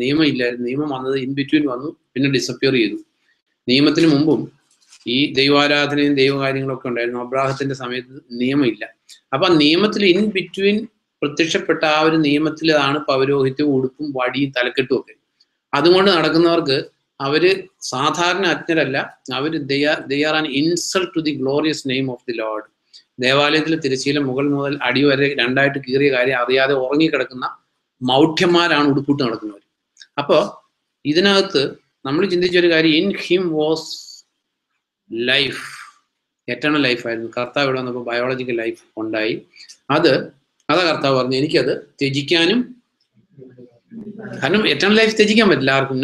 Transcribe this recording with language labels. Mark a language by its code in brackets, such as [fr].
[ml] നിയമം ഇല്ലായിരുന്നു, നിയമം വന്നത് ഇൻ ബിറ്റ്വീൻ വന്നു, പിന്നെ ഡിസപ്പിയർ ചെയ്തു. നിയമത്തിന് മുമ്പും ഈ ദൈവാരാധനയും ദൈവകാര്യങ്ങളൊക്കെ ഉണ്ടായിരുന്നു. അബ്രാഹത്തിന്റെ സമയത്ത് നിയമമില്ല. അപ്പൊ നിയമത്തിൽ ഇൻ ബിറ്റ്വീൻ പ്രത്യക്ഷപ്പെട്ട ആ ഒരു നിയമത്തിലാണ് പൗരോഹിത്യവും ഉടുപ്പും വടിയും തലക്കെട്ടും ഒക്കെ. അതുകൊണ്ട് നടക്കുന്നവർക്ക് അവര് സാധാരണ അജ്ഞരല്ല, അവര് [en] they are an insult to the glorious name of the Lord. [ml] ദേവാലയത്തിലെ തിരശ്ശീല മുകൾ മുതൽ അടി വരെ രണ്ടായിട്ട് കീറിയ കാര്യം അറിയാതെ ഉറങ്ങിക്കിടക്കുന്ന മൗഢ്യന്മാരാണ് ഉടുപ്പിട്ട് നടക്കുന്നവർ. അപ്പോ ഇതിനകത്ത് നമ്മൾ ചിന്തിച്ചൊരു കാര്യം, [en] in him was life, [ml] eternal life ആയിരുന്നു. കർത്താവ് ഇവിടെ വന്നപ്പോൾ ബയോളജിക്കൽ ലൈഫ് ഉണ്ടായി. അതാ കർത്താവ് പറഞ്ഞു, എനിക്കത് ത്യജിക്കാനും, കാരണം എറ്റേണൽ ലൈഫ് ത്യജിക്കാൻ പറ്റില്ല ആർക്കും.